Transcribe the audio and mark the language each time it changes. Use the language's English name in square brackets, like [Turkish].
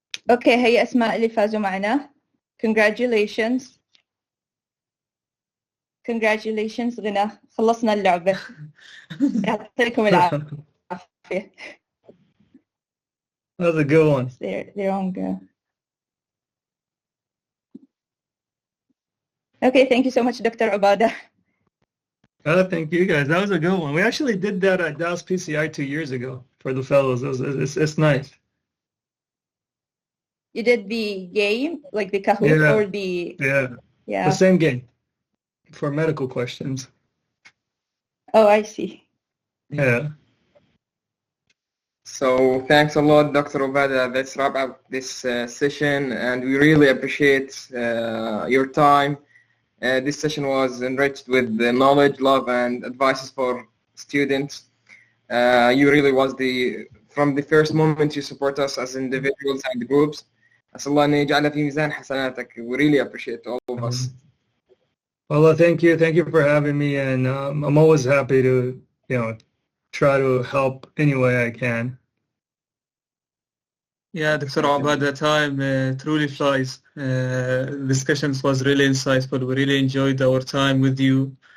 [Arabic] Okay, هي أسماء اللي فازوا معنا. [English] Congratulations. Congratulations غنى. [Arabic] خلصنا اللعبة. يعطيكم العافية. [English] That was a good one. They're on go. Okay, thank you so much, Dr. Obadah. Thank you guys. That was a good one. We actually did that at Dallas PCI 2 years ago for the fellows. It's nice. You did the game, like the Kahoot Yeah. or the... The same game for medical questions. Oh, I see. Yeah. So thanks a lot, Dr. Obadah. Let's wrap up this session, and we really appreciate your time. This session was enriched with the knowledge, love, and advices for students. You really was from the first moment you support us as individuals and groups. [Arabic] أسأل الله أن يجعلها في ميزان حسناتك. [English] We really appreciate all of us. Well, thank you. Thank you for having me, and I'm always happy to, try to help any way I can. Yeah, Dr. Obadah, time truly flies. Discussions was really insightful. We really enjoyed our time with you.